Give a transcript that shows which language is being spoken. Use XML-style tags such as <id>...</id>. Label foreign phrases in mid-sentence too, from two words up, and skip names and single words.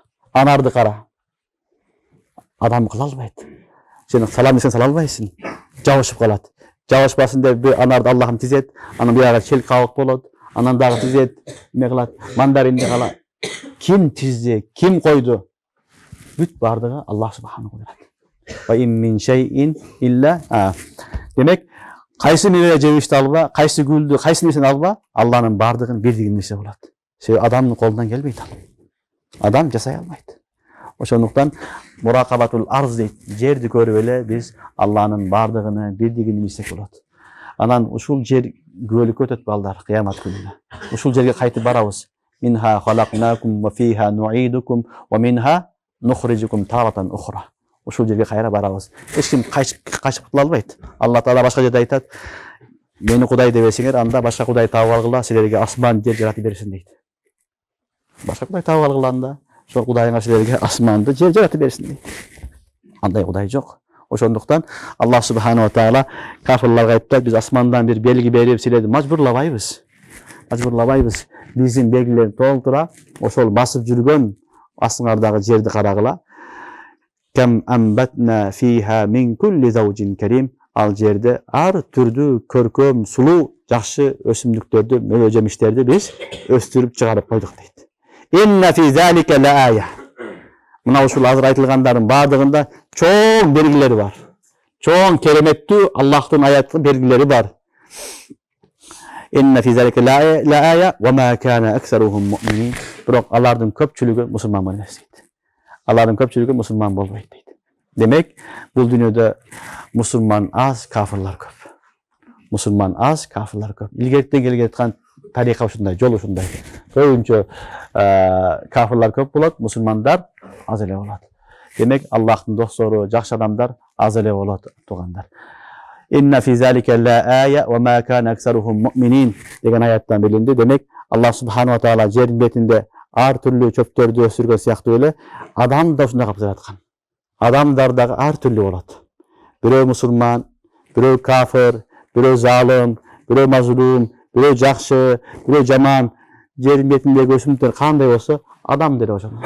<ky>Анарды кара. Адам кыла албайт. Сен салам десең сала албайсың. Жабышып калат. Жабышпасын деп анарды Аллахым тизет, анан бuyагы челек кабык болот. Анан дагы тизет, эме кылат, мандаринди кала. Ким тизди, ким койду? Бүт бардыгы Аллах</ky> <ar>سبحانه وتعالى. وإن من شيء إلا.</ar> <ky>Демек, кайсы мейве жебишти алба, кайсы гүлдү, кайсы нерсени алба, Аллахнын бардыгын бирдигин билсе болот. Себеби адамдын колунан келбейт ал. Адам жасай албайт. Ошондуктан</ky> <ar>مراقبة الأرض</ar> <ky>дейт. Жерди көрүп эле биз Аллахнын бардыгын, бирдигин билсек болот. Анан ушул жер күбөлүккө өтөт балдар кыямат күнүнө. Ушул жерге кайтып барабыз.</ky> <ar>منها خلقناكم وفيها نعيدكم ومنها نخرجكم تارة أخرى.</ar> <ky>Ушул жерге кайра барабыз. Эч ким качып кутула албайт. Алла таала башка жерде айтат: "Мени Кудай дебесиңер, анда башка Кудай таап алгыла, силерге асман жер жаратып берсин" дейт. Башка Кудай таап алгыла анда, ошол Кудайыңар силерге асманды жер жаратып берсин дейт. Андай Кудай жок. Ошондуктан Аллах</ky> <ar>سبحانه وتعالى</ar> <ky>кафирларга айтат: "Биз асмандан бир белги берип, силерди мажбурлабайбыз. Биздин белгилерди толтура, ошол басып жүргөн астыңардагы жерди карагыла.</ky> <ar>كم أنبتنا فيها من كل زوج كريم."</ar> <ky>Ал жерде ар түрдүү көркөм, сулуу, жакшы өсүмдүктөрдү, мөбө жемиштерди биз өстүрүп чыгарып койдук дейт.</ky> <ar>إن في ذلك لآية.</ar> <ky>Мына ушул азыр айтылгандардын бардыгында чоң белгилери бар. Чоң кереметтүү Аллахтын аяттын белгилери бар.</ky> <ar>إن في ذلك لآية وما كان أكثرهم مؤمنين.</ar> <ky>Бирок алардын көпчүлүгү мусулман эмес дейт. Алардын көпчүлүгү мусулман болбойт дейт. Демек, бул дүйнөдө мусулман аз, кафирлар көп. Мусулман аз, кафирлар көп. Илгертен келе жаткан тарихы ушундай, жол ушундай. Көбүнчө кафирлар көп болот, мусулмандар аз эле болот. Демек, Аллахтын достору, жакшы адамдар аз эле болот, туугандар.</ky> <ar>إن في ذلك لآية وما كان أكثرهم مؤمنين</ar> <ky>деген аяттан билинди. Демек, Аллах</ky> <ar>سبحانه وتعالى</ar> <ky>жердин бетинде ар түрлүү чөптөрдү өсүргөн сыяктуу эле адам да ушундай кылып жараткан. Адамдар дагы ар түрлүү болот. Бирөө мусулман, бирөө кафир, бирөө залым, бирөө мазлум, бирөө жакшы, бирөө жаман. Жердин бетиндеги өсүмдүктөр кандай болсо, адам деле ошондой.</ky>